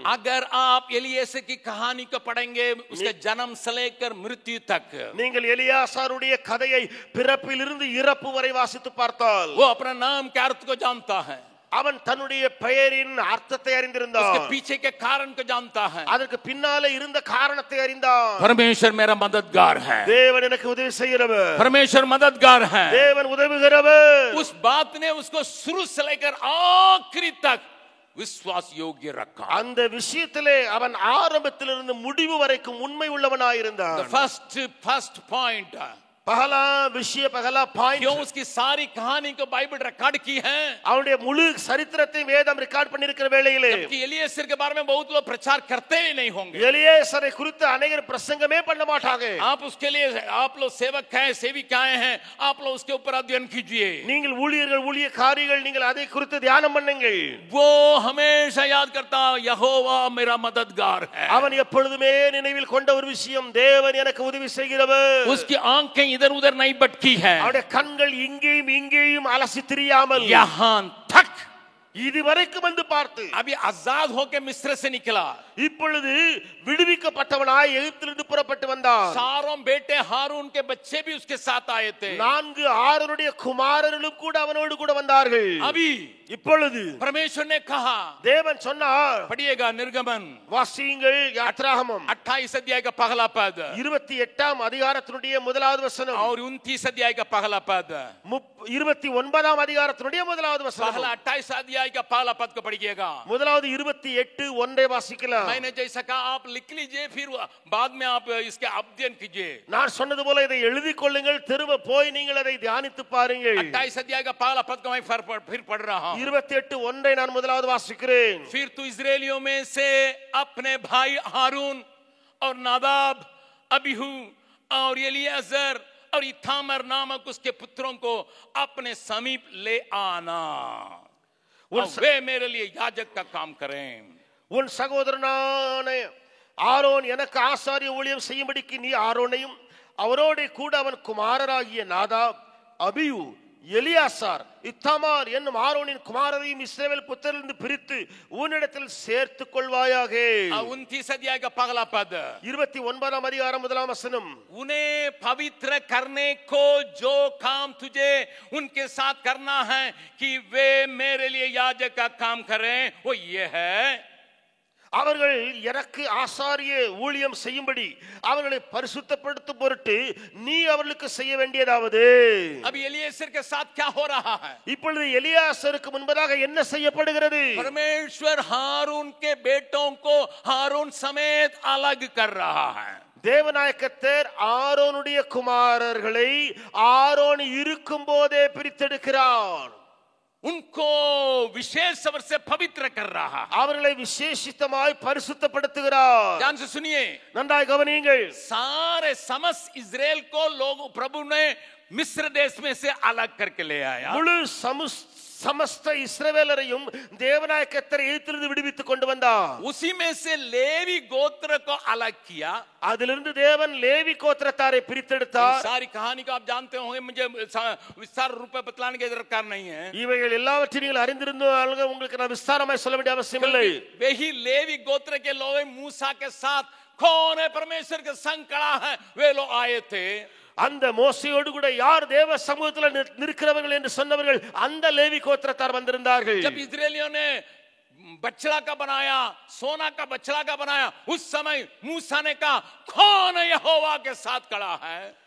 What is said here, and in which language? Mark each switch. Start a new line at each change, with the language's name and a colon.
Hindi: अगर आप एलियेसर की कहानी को पढ़ेंगे उसके जन्म से लेकर मृत्यु तक,
Tamil: நீங்கள் எலியாசாருடைய கதையை பிறப்பிலிருந்து இறப்பு வரை வாசித்து பார்த்தால்
Hindi: वो अपना नाम के अर्थ को जानता है,
Tamil: அவன் தன்னுடைய பெயரின் அர்த்தத்தை அறிந்திருந்தான்,
Hindi: उसके पीछे के कारण को जानता है।
Tamil: அதற்கு பின்னாலே இருந்த காரணத்தை அறிந்தான்.
Hindi: परमेश्वर मेरा मददगार है,
Tamil: தேவன் எனக்கு உதவி செய்கிறவர்,
Hindi: परमेश्वर मददगार है,
Tamil: தேவன் உதவுகிறவர்.
Hindi: उस बात ने उसको शुरू से लेकर आखिरी तक विश्वास योग्य रखा।
Tamil: அந்த விஷயத்திலே அவன் ஆரம்பத்திலிருந்து முடிவு வரைக்கும் உண்மை உள்ளவனாயிருந்தான்.
English: The first point,
Hindi: पहला विषय पहला पॉइंट, क्यों उसकी सारी कहानी को बाइबल रिकॉर्ड की है,
Tamil: அவருடைய முழு சரித்திரத்தை வேதம் ரெக்கார்ட் பண்ணியிருக்கிற வேளையிலே,
Hindi: जबकि एलियेसर के बारे में बहुत लोग प्रचार करते ही नहीं होंगे,
Tamil: எலியேசரை குறித்து अनेक பிரசங்கமே பண்ண மாட்டாங்க.
Hindi: आप उसके लिए आप लोग सेवक हैं, सेविकाएं हैं, आप लोग उसके ऊपर अध्ययन कीजिए,
Tamil: நீங்கள் ஊழியர்கள் ஊழியக்காரிகள் நீங்கள் அதை குறித்து தியானம் பண்ணுங்கள்.
Hindi: वो हमेशा याद करता यहोवा मेरा मददगार है,
Tamil: அவன் எப்பொழுதுமே நினைவில் கொண்ட ஒரு விஷயம், தேவன் எனக்கு உதவி செய்கிறவர்.
Hindi: उसकी आंखें इधर उधर नहीं भटकी है,
Tamil: அவருடைய கண்கள் இங்கேயும் இங்கேயும் அலசி திரியாமல்
Hindi: यहाँ तक
Tamil: இதுவரைக்கும் வந்து பார்த்து,
Hindi: अभी आजाद होकर मिस्र से निकला,
Tamil: இப்பொழுது விடுவிக்கப்பட்டவனாய் எகிப்திலிருந்து புறப்பட்டு வந்தான்.
Hindi: सारों बेटे हारून के बच्चे भी उसके साथ आए थे,
Tamil: 4 ஆரோனுடைய குமாரர்களும் கூட அவனோடு கூட வந்தார்கள்.
Hindi: अभी
Tamil: இப்பொழுது
Hindi: परमेश्वर ने कहा,
Tamil: தேவன் சொன்னார்,
Hindi: पढ़िएगा निर्गमन
Tamil: வாசியுங்கள் யாத்ராகமம்
Hindi: 28 अध्याय का पहला पद
Tamil: 28ஆம் அதிகாரத்தினுடைய முதலாவது வசனம்,
Hindi: और 29 अध्याय का पहला पद,
Tamil: 29ஆம் அதிகாரத்தினுடைய முதலாவது வசனம்.
Hindi: पहला 28 अध्याय का पहला पद को पढ़िएगा,
Tamil: முதலாவது 28:1 வாசிக்கலாம்.
Hindi: मैंने जैसा कहा आप लिख लीजिए, फिर बाद में आप इसके अध्ययन कीजिए।
Tamil: நான் சொன்னது போல இதை எழுதி கொள்ளுங்கள், திரும்ப போய் நீங்கள் அதை தியானித்து பாருங்கள்.
Hindi: 28 अध्याय का पहला पद को मैं फिर पढ़ रहा हूं।
Tamil: 28:1 நான் முதலாவது வாசிக்கிறேன்.
Hindi: फिर तू इस्राएलियों में से अपने भाई हारून और नादाब, अबीहू और एलियाजर और इथामर नामक उसके पुत्रों को अपने समीप ले आना, और वे मेरे लिए याजक का काम करें।
Tamil: உன் சகோதரனான ஆரோன் எனக்கு ஆசாரிய ஊழியம் செய்யும்படிக்கு நீ ஆரோனையும் அவரோட கூட அவன் குமாரராகிய நாதாப், அபியூ, எலியாசார், இத்தாமார் என்னும் ஆரோனின் குமாரரையும் இஸ்ரவேல் புத்திரரிலிருந்து பிரித்து உன்னிடத்தில் சேர்த்துக் கொள்வாயாக.
Hindi: 29 अध्याय का पहला पद
Tamil: 29ஆம் அதிகாரம் முதலாம் வசனம்,
Hindi: उन्हें पवित्र करने को जो काम तुझे उनके साथ करना है कि वे मेरे लिए याजक का काम करें, वो ये है,
Tamil: அவர்கள் எனக்கு ஆசாரிய ஊழியம் செய்யும்படி அவர்களை பரிசுத்தப்படுத்தும் பொருட்டு நீ அவர்களுக்கு செய்ய வேண்டியதாவது.
Hindi: अभी एलियेसर के साथ क्या हो रहा है?
Tamil: இப்பொழுது எலியாசருக்கு முன்பதாக என்ன செய்யப்படுகிறது?
Hindi: परमेश्वर हारून के बेटों को हारून समेत अलग कर रहा है।
Tamil: தேவநாயகத்தர் ஆரோனுடைய குமாரர்களை ஆரோன் இருக்கும் போதே பிரித்தெடுக்கிறார்.
Hindi: उनको विशेष स्वर से पवित्र कर रहा है,
Tamil: அவர்களை விசேஷித்தமாய் பரிசுத்தப்படுத்துகிறார்.
Hindi: ध्यान से सुनिए,
Tamil: நன்றாய் கவனியுங்கள்.
Hindi: सारे समस्त इजराइल को लोग प्रभु ने मिस्र देश में से अलग करके ले आया।
Tamil: முழு समस्त இஸ்ரவேலரையும் தேவநாயகத்தர் எகிப்திலிருந்து விடுவித்துக் கொண்டு வந்தார்.
Hindi: उसी में से लेवी गोत्र को अलग किया,
Tamil: அதிலிருந்து தேவன் லேவி கோத்திரத்தாரை பிரித்தெடுத்தார்.
Hindi: सारी कहानी को आप जानते होंगे, मुझे विस्तार रूप में बतलाने की दरकार नहीं है।
Tamil: இவைகள் எல்லாவற்றையும் நீங்கள் அறிந்திருந்தால் உங்களுக்கு நான் விஸ்தாரமாய் சொல்ல வேண்டிய அவசியம் இல்லை.
Hindi: वही लेवी गोत्र के लोग मूसा के साथ कौन है परमेश्वर के संग खड़ा है, वे लोग आए थे।
Tamil: அந்த மோசேயோடு கூட யார் தேவ சமூகத்தில் நிற்கிறவர்கள் என்று சொன்னவர்கள் அந்த லேவி கோத்திரத்தார் வந்திருந்தார்கள்.
Hindi: जब इस्राएलियों ने बछड़ा का बनाया, सोना का बछड़ा का बनाया, उस समय मूसा ने कहा कौन यहोवा के साथ खड़ा है।